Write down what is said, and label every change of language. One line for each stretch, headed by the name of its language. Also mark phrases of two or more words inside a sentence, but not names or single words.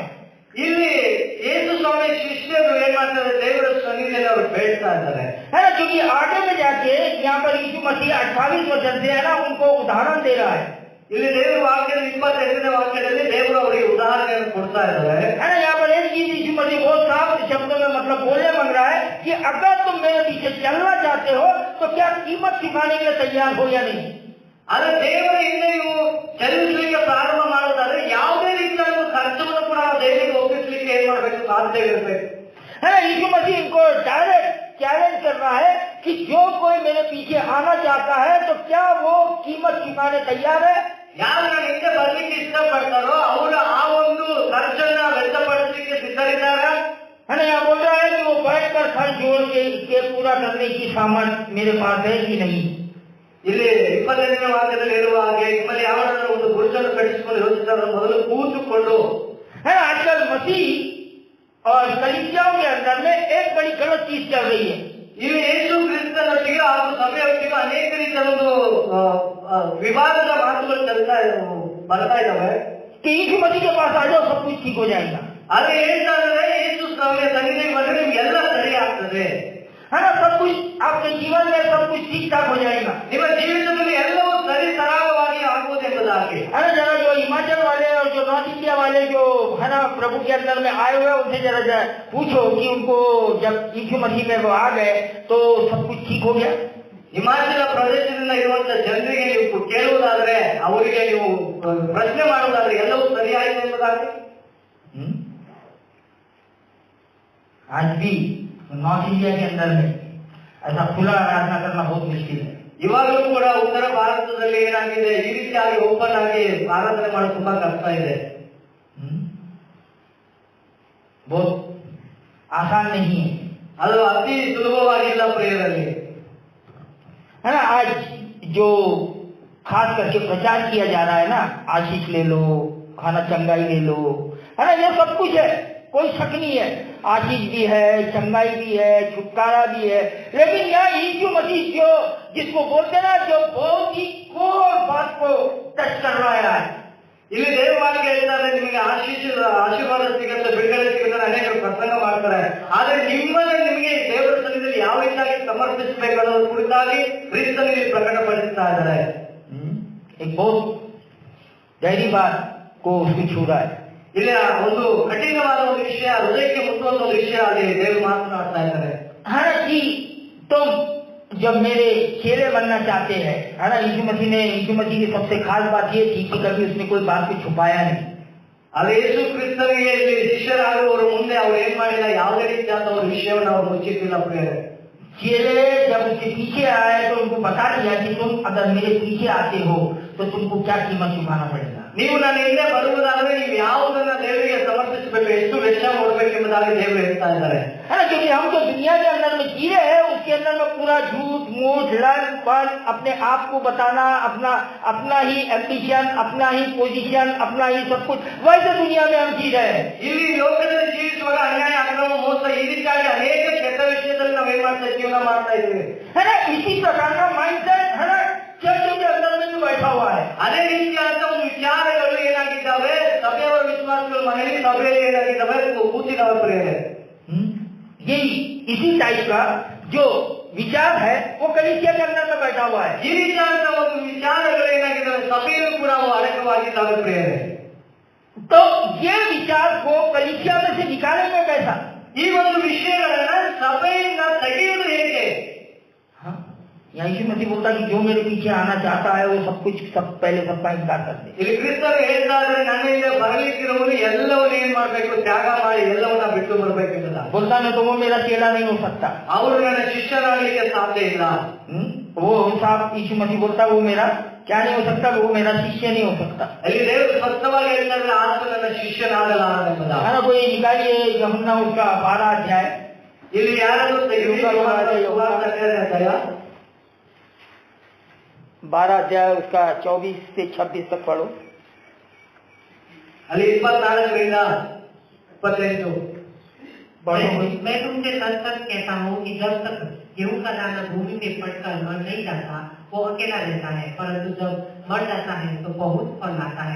Kannada: ಇಲ್ಲಿ ಯೇಸು ಸ್ವಾಮಿ ಶಿಷ್ಯರು ಏನ್ ಮಾಡ್ತಾರೆ, ದೇವರ ಸನ್ನಿಧಿಯಲ್ಲಿ ಅವರು ಬೇಡ್ತಾ ಇದ್ದಾರೆ.
Hindi: है ना, क्योंकि आगे में जाके यहाँ पर यीशु मसीह 28 वचन से है ना उनको उदाहरण दे रहा है.
Kannada: ಇಲ್ಲಿ ದೇವರ ವಾಕ್ಯದ 28ನೇ ವಾಕ್ಯದಲ್ಲಿ ದೇವರು ಅವರಿಗೆ ಉದಾಹರಣೆಯನ್ನು ಕೊಡ್ತಾ ಇದ್ದಾರೆ.
Hindi: है ना, यहाँ पर एक चीज यीशु मसीह बहुत साफ शब्दों में मतलब बोलने मांग रहा है कि अगर तुम मेरे पीछे चलना चाहते हो तो क्या कीमत चुकाने के लिए तैयार हो या नहीं.
Kannada: ಆದ್ರೆ ದೇವರ ಹಿಂದೆ ನೀವು ಚಲಿಸಲಿಕ್ಕೆ ಪ್ರಾರಂಭ ಮಾಡೋದಾದ್ರೆ ಯಾವುದೇ ರೀತಿಯ ಖರ್ಚವನ್ನು ಕೂಡ ದೇವರಿಗೆ ಒಪ್ಪಿಸಲಿಕ್ಕೆ ಏನ್ ಮಾಡಬೇಕು, ಸಾಧ್ಯ ಇರಬೇಕು.
Hindi: है ना, यीशु मसीह इनको
English: direct challenge
Hindi: कर रहा है कि जो कोई मेरे पीछे आना चाहता है तो क्या वो कीमत चुकाने तैयार है.
Kannada: ಯಾರು ನನ್ನ ಹಿಂದೆ ಬರ್ಲಿಕ್ಕೆ ಇಷ್ಟಪಡ್ತಾರೋ ಅವರು ಆ ಒಂದು ಖರ್ಚನ್ನ ವ್ಯಕ್ತಪಡಿಸಲಿಕ್ಕೆ ಸಿದ್ಧರಿದ್ದಾರೆ.
Hindi: है ना, यहाँ बोल रहा है कि वो बैठकर खर्च जोड़ के पूरा करने की सामर्थ्य मेरे पास है कि नहीं.
Kannada: ಇಲ್ಲಿ 25ನೇ ವಾಕ್ಯದಲ್ಲಿ ಹೇಳುವ ಹಾಗೆ ನಿಮ್ಮಲ್ಲಿ ಯಾವನಾದ್ರೂ ಒಂದು ಗುರುತನ್ನು ಕಟ್ಟಿಸಿಕೊಂಡು ಯೋಚಿಸಿದ್ರೆ ಮೊದಲು ಕೂತುಕೊಂಡು.
Hindi: है ना, आजकल मसीह और कलीसियाओं के अंदर में एक बड़ी गलत चीज चल रही है.
Kannada: ಇಲ್ಲಿ ಯೇಸು ಕ್ರಿಸ್ತನೊಟ್ಟಿಗೆ ಹಾಗೂ ಸಭೆಯೊಟ್ಟಿಗೆ ಅನೇಕ ರೀತಿಯ ಒಂದು ವಿವಾದದ ಮಾತುಗಳು ಬರ್ತಾ ಇದ್ದಾವೆ.
Hindi: कि यीशु मसीह के पास आ जाओ सब कुछ ठीक हो जाएगा.
Kannada: ಆದ್ರೆ ಹೇಳ್ತಾ ಇದ್ದಾರೆ, ಯೇಸು ಸ್ವಾಮಿಯ ಸನ್ನಿಧಿಗೆ ಬಂದ್ರೆ ನಿಮ್ಗೆಲ್ಲ ಸರಿ ಆಗ್ತದೆ.
Hindi: है ना, सब कुछ आपके जीवन में सब कुछ ठीक ठाक हो जाएगा.
Kannada: ನಿಮ್ಮ ಜೀವಿತದಲ್ಲಿ ಎಲ್ಲವೂ ಸರಿ ಸರಾಗವಾಗಿ ಆಗುವುದೆಂಬುದಾಗಿ.
Hindi: है ना, जरा जो हिमाचल वाले और जो
English: North India
Hindi: वाले जो है ना प्रभु के अंदर में आए हुए उनसे जरा पूछो कि उनको जब यीशु मसीह में वो आ गए तो सब कुछ ठीक हो गया.
Kannada: ಹಿಮಾಚಲ ಪ್ರದೇಶದಿಂದ ಇರುವಂತ ಜನರಿಗೆ ನೀವು ಕೇಳುವುದಾದ್ರೆ, ಅವರಿಗೆ ನೀವು ಪ್ರಶ್ನೆ ಮಾಡುವುದಾದ್ರೆ ಎಲ್ಲವೂ ಸರಿಯಾಯಿತು ಎಂಬುದಾಗಿ.
Hindi: आज भी
English: North India
Hindi: के अंदर में ऐसा खुला आराधना करना बहुत मुश्किल है.
Kannada: ಇವಾಗಲೂ ಕೂಡ ಉತ್ತರ ಭಾರತದಲ್ಲಿ ಏನಾಗಿದೆ, ಈ ರೀತಿಯಾಗಿ ಓಪನ್ ಆಗಿ ಆರಾಧನೆ ಮಾಡೋದು ತುಂಬಾ ಕಷ್ಟ ಇದೆ.
Hindi: बहुत आसान नहीं है.
Kannada: ಅದು ಅತಿ ಸುಲಭವಾಗಿಲ್ಲ ಪ್ರಿಯರಲ್ಲಿ.
Hindi: है ना, आज जो खास करके प्रचार किया जा रहा है ना, आशीष ले लो, खाना चंगाई ले लो, है ना, ये सब कुछ है, कोई शक नहीं है. आशीष भी है, चंगाई भी है, छुटकारा भी है, लेकिन यहाँ यीशु मसीह जो जिसको बोलते ना, जो बहुत ही कोर बात को टच कर रहा है।
Kannada: ಇಲ್ಲಿ ದೇವವಾಕ್ಯ ಹೇಳ್ತಾರೆ, ನಿಮಗೆ ಆಶೀರ್ವಾದ ಸಿಗುತ್ತೆ, ಬಿಡುಗಡೆ ಸಿಗುತ್ತೆ, ಅನೇಕರು ಪ್ರಸಂಗ ಮಾಡ್ತಾರೆ. ಆದ್ರೆ ನಿಮ್ಮನ್ನೇ ನಿಮಗೆ ದೇವರ ಸನ್ನಿಧಿಯಲ್ಲಿ ಯಾವ ರೀತಿಯಾಗಿ ಸಮರ್ಪಿಸಬೇಕು ಅನ್ನೋದ್ರ ಕುರಿತಾಗಿ ಕ್ರಿಸ್ತನಲ್ಲಿ ಪ್ರಕಟಪಡಿಸ್ತಾ ಇದ್ದಾರೆ.
Hindi: एक बहुत गहरी बात को उसको छू रहा है.
Kannada: ಇಲ್ಲಿ ಒಂದು ಕಠಿಣವಾದ ಒಂದು ವಿಷಯ, ಹೃದಯಕ್ಕೆ ಮುಟ್ಟುವಂತ ಒಂದು ವಿಷಯ ಅಲ್ಲಿ ದೇವರು ಮಾತನಾಡ್ತಾ ಇದ್ದಾರೆ.
Hindi: हालांकि तुम जब मेरे चेले बनना चाहते हैं, है ना, यीशु मसीह की सबसे खास बात ये थी कि कभी उसने कोई बात को छुपाया नहीं.
Kannada: ಅಲ್ಲಿ ಯೇಸು ಕ್ರಿಸ್ತನಿಗೆ ಇಲ್ಲಿ ಶಿಷ್ಯರಾಗುವವರು ಮುಂದೆ ಅವ್ರು ಏನ್ ಮಾಡಿಲ್ಲ, ಯಾವುದೇ ರೀತಿಯಾದ ಒಂದು ವಿಷಯವನ್ನು ಅವ್ರು ಮುಚ್ಚಿಟ್ಟಿಲ್ಲ. ಪ್ರಿಯರೇ,
Hindi: चेले जब उसके पीछे आए तो उनको बता दिया कि तुम अगर मेरे पीछे आते हो तो तुमको क्या कीमत चुकाना पड़ेगा.
Kannada: ನೀವು ನನ್ನ ಹಿಂದೆ ಬರುವುದಾದ್ರೆ ನೀವು ಯಾವುದನ್ನ ದೇವರಿಗೆ ಸಮರ್ಪಿಸಬೇಕು, ಎಷ್ಟು ವೆಚ್ಚ ಮಾಡಬೇಕೆಂಬುದಾಗಿ ದೇವರು ಹೇಳ್ತಾ ಇದ್ದಾರೆ.
Hindi: क्योंकि हम जो दुनिया के अंदर में जी रहे हैं उसके अंदर में पूरा झूठ मूठ लड़पन, अपने आप को बताना, अपना ही एम्बिशन, अपना ही पोजीशन, अपना ही सब कुछ, वैसे दुनिया में हम जी रहे हैं.
Kannada: ಇಲ್ಲಿ ಲೋಕದಲ್ಲಿ ಜೀವಿಸುವಾಗ ಅನ್ಯಾಯ, ಅಕ್ರಮ, ಮೋಸ ಈ ರೀತಿಯಾಗಿ ಅನೇಕ ಕೆಟ್ಟ ವಿಷಯದಲ್ಲಿ ನಾವು ಏನ್ ಮಾಡ್ತಾ ಜೀವನ ಮಾಡ್ತಾ ಇದ್ದೀವಿ.
Hindi: है ना, इसी प्रकार का माइंडसेट है ना चर्च के अंदर में भी बैठा हुआ है.
Kannada: ಅದೇ ರೀತಿಯಾದ ಒಂದು ವಿಚಾರಗಳು ಏನಾಗಿದ್ದಾವೆ, ಸಭೆಯವರ ವಿಶ್ವಾಸಗಳ ಮನೆಯಲ್ಲಿ ಸಭೆಯಲ್ಲಿ ಏನಾಗಿದ್ದಾವೆ ಕೂತಿದ್ದಾವೆ. ಪ್ರಿಯರೇ,
Hindi: यही इसी टाइप का जो विचार है वो कलीसिया के अंदर में बैठा हुआ है.
Kannada: ಈ ರೀತಿಯಾದ ಒಂದು ವಿಚಾರಗಳು ಏನಾಗಿದ್ದಾವೆ ಸಭೆಯಲ್ಲೂ ಕೂಡ ಅವು ಅಡಕವಾಗಿದ್ದಾವೆ. ಪ್ರಿಯರೇ,
Hindi: तो ये विचार को कलीसिया में से निकालेंगे कैसा?
Kannada: ಈ ಒಂದು ವಿಷಯಗಳನ್ನ ಸಭೆಯಿಂದ ತೆಗೆಯುವುದು ಹೇಗೆ?
Hindi: यीशु मसीह बोलता कि जो मेरे पीछे आना चाहता है वो सब पहले सबका इनकार कर दे.
Kannada: ಇಲ್ಲಿ ಕ್ರಿಸ್ತರು ಹೇಳ್ತಾ ಇದ್ದಾರೆ, ನನ್ನಿಂದ ಬರಲಿಕ್ಕಿರುವನು ಎಲ್ಲವನ್ನೂ ಏನ್ ಮಾಡ್ಬೇಕು, ತ್ಯಾಗ ಮಾಡಿ ಎಲ್ಲವನ್ನ ಬಿಟ್ಟು ಬರ್ಬೇಕೆಂದ.
Hindi: बोलता नहीं तो वो मेरा चेला नहीं हो सकता,
Kannada: ಅವರು ನನ್ನ ಶಿಷ್ಯನಾಗಲಿಕ್ಕೆ ಸಾಧ್ಯ ಇಲ್ಲ.
Hindi: वो साहब यीशु मसीह बोलता वो मेरा क्या नहीं हो सकता, वो मेरा शिष्य नहीं हो सकता.
Kannada: ಅಲ್ಲಿ ದೇವರು ಸ್ಪಷ್ಟವಾಗಿ ಹೇಳ್ತಾ ಇದ್ದಾರೆ, ಆತ ನನ್ನ ಶಿಷ್ಯನಾಗಲಾರನೆಂಬುದಾಗಿ.
Hindi: है ना, कोई निकालिए यूहन्ना उसका 12 अध्याय.
Kannada: ಇಲ್ಲಿ ಯಾರಾದ್ರೂ
Hindi: 12 अध्याय उसका 24 से 26 तक पढ़ो.
Kannada: ಅಲ್ಲಿ 24 28
Hindi: मैं तुमसे सच सच कहता हूँ कि जब तक गेहूं का दाना भूमि में पड़कर मर नहीं जाता वो अकेला रहता है, परंतु जब मर जाता है तो बहुत फल लाता है.